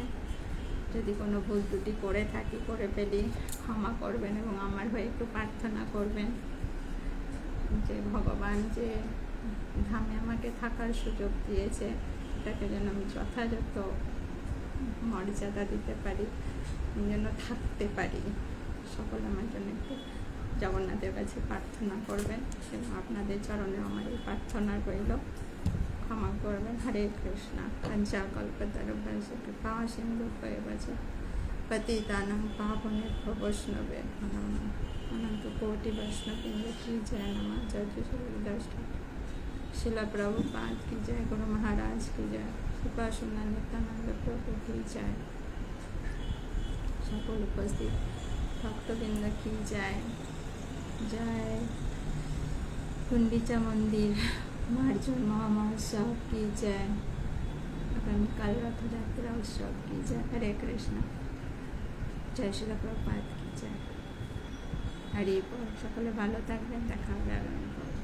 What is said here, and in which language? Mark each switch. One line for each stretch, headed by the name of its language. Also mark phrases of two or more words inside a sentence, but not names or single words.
Bangla: যদি কোনো ভুল ত্রুটি করে থাকি, করে ফেলি, ক্ষমা করবেন এবং আমার হয়ে একটু প্রার্থনা করবেন যে ভগবান যে ধামে আমাকে থাকার সুযোগ দিয়েছে এটাকে যেন আমি যথাযথ মর্যাদা দিতে পারি, যেন থাকতে পারি। সকলে আমার জন্য একটু জগন্নাথের কাছে প্রার্থনা করবেন এবং আপনাদের চরণে আমার এই প্রার্থনা রইল, ক্ষমা করবেন। হরে কৃষ্ণ।
Sanskrit: पञ्चा कल्पतरुभ्यश्च कृपा सिन्धुभ्येव च पतितानां पावनेभ्यो वैष्णवेभ्यो नमः।
Bangla: অনন্ত কোটি বৈষ্ণববৃন্দ
Hindi: की जय।
Bangla: नमः।
Hindi: जय श्री गुरुदास शिला प्रभुपाद की जय। गुरु महाराज की जय। कृपा सुंदर नित्यानंद प्रभु की जय।
Bangla: সকল উপস্থিত ভক্তবৃন্দ
Hindi: की जय। जय। गुंडीचा मंदिर मार्जन महोत्सव की जय। आगामीकाल रथयात्रा उत्सव की जय। हरे कृष्ण। जय श्री प्रभुपाद की जय। हरि बोल।
Bangla: সকলে ভালো থাকবেন, দেখা হবে আগামী।